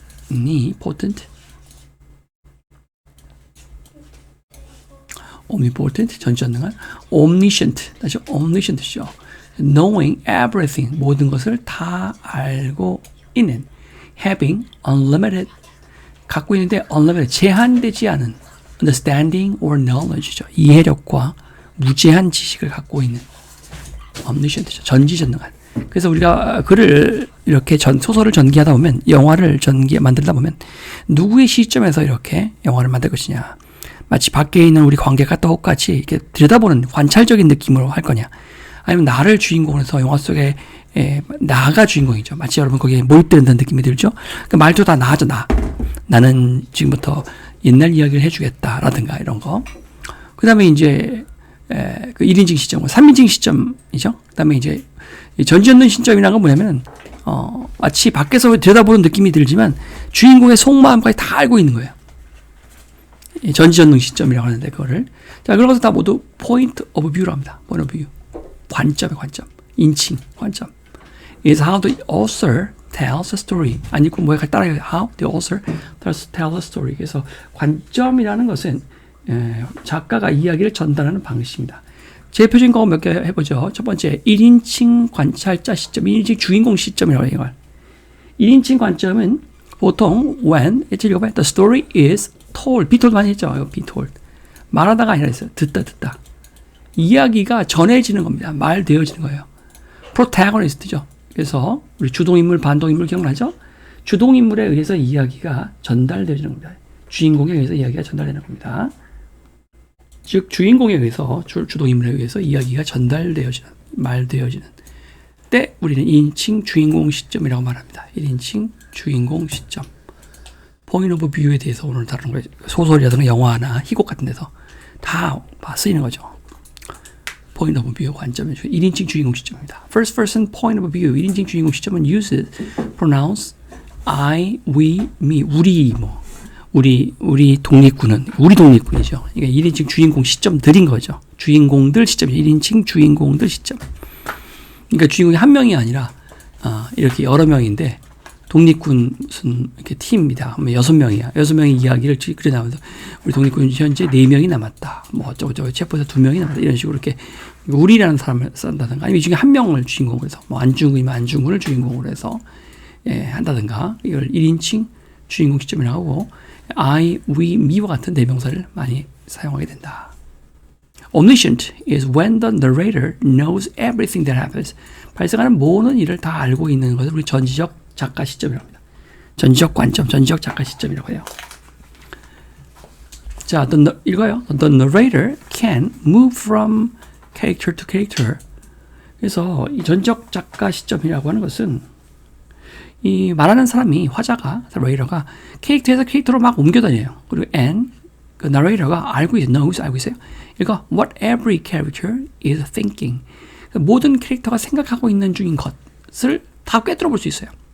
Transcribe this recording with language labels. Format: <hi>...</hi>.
<en>omnipotent.</en> <ko>omnipotent, 전지전능한. omniscient, 다시 omniscient죠.</ko> <en>knowing everything,</en> <ko>모든 것을 다 알고 있는.</ko> <en>having unlimited,</en> <ko>갖고 있는데</ko> <en>unlimited,</en> <ko>제한되지 않은</ko> <en>understanding or knowledge죠.</en> <ko>이해력과 무제한 지식을 갖고 있는 omniscient죠. 전지전능한. 그래서 우리가 글을 이렇게 소설을 전개하다 보면 영화를 만들다 보면 누구의 시점에서 이렇게 영화를 만들 것이냐. 마치 밖에 있는 우리 관객과 똑같이 이렇게 들여다보는 관찰적인 느낌으로 할 거냐. 아니면 나를 주인공으로 해서 영화 속에 나가 주인공이죠. 마치 여러분 거기에 몰입되는 느낌이 들죠. 그 말도 다 나죠. 나는 지금부터 옛날 이야기를 해주겠다라든가 이런 거. 그 다음에 이제 그 1인칭 시점, 3인칭 시점이죠. 그 다음에 이제 전지전능 시점이라는 건 뭐냐면 마치 밖에서 들여다보는 느낌이 들지만 주인공의 속마음까지 다 알고 있는 거예요. 전지전능 시점이라고 하는데 그거를 자 그런 것을 다 모두 point of view로 합니다. point of view. 관점의 관점. 인칭 관점.</ko> <en>is how the author tells a story.</en> <ko>안 읽고 뭐에 따라요.</ko> <en>How the author tells a story.</en> <ko>그래서 관점이라는 것은 작가가 이야기를 전달하는 방식입니다. 제 표준 거 몇 개 해보죠. 첫 번째 1인칭 관찰자 시점, 1인칭 주인공 시점이라고 해요. 이걸. 1인칭 관점은 보통</ko> <en>when the story is told, be told</en> <ko>많이 했죠.</ko> <en>be told.</en> <ko>말하다가 아니라 했어요. 듣다. 이야기가 전해지는 겁니다. 말되어지는 거예요. protagonist죠. 그래서 우리 주동인물, 반동인물 기억나죠? 주동인물에 의해서 이야기가 전달되어지는 겁니다. 주인공에 의해서 이야기가 전달되는 겁니다. 즉 주인공에 의해서 주동인물에 의해서 이야기가 전달되어지는, 말되어지는 때 우리는 1인칭 주인공 시점이라고 말합니다. 1인칭 주인공 시점. point of view에 대해서 오늘 다루는 거예요. 소설이라든가 영화나 희곡 같은 데서 다 쓰이는 거죠. point of view 관점은 1인칭 주인공 시점입니다.</ko> <en>First person point of view</en> <ko>1인칭 주인공 시점은</ko> <en>uses pronouns I, we, me</en> <ko>우리 독립군은 우리 독립군이죠. 이게 1인칭 주인공 시점들인 거죠. 주인공들 시점 1인칭 주인공들 시점. 그러니까 주인공이 한 명이 아니라 이렇게 여러 명인데 독립군 무슨 이렇게 팀입니다. 6명이야. 6명의 이야기를 그려나가면서 우리 독립군 현재 4명이 남았다. 뭐 어쩌고저쩌고 체포해서 2명이 남았다. 이런 식으로 이렇게 우리라는 사람을 쓴다든가 아니면 이 중에 한 명을 주인공으로 해서 뭐 안중근이면 안중근을 주인공으로 해서 한다든가 이걸 1인칭 주인공 시점이라고 하고</ko> <en>I, we, me</en> <ko>와 같은 대명사를 많이 사용하게 된다.</ko> <en>Omniscient is when the narrator knows everything that happens.</en> <ko>발생하는 모든 일을 다 알고 있는 것을 우리 전지적 작가 시점이라고 합니다. 전지적 관점, 전지적 작가 시점이라고 해요. 자, 읽어요.</ko> <en>The narrator can move from character to character.</en> <ko>그래서 이 전지적 작가 시점이라고 하는 것은 이 말하는 사람이 화자가 narrator가 캐릭터에서 캐릭터로 막 옮겨다녀요. 그리고 and 그 narrator가 알고 있어요. knows 알고 있어요.</ko> <en>그러니까 what every character is thinking.</en> <ko>모든 캐릭터가 생각하고 있는 중인 것을 다 꿰뚫어 볼 수 있어요.</ko>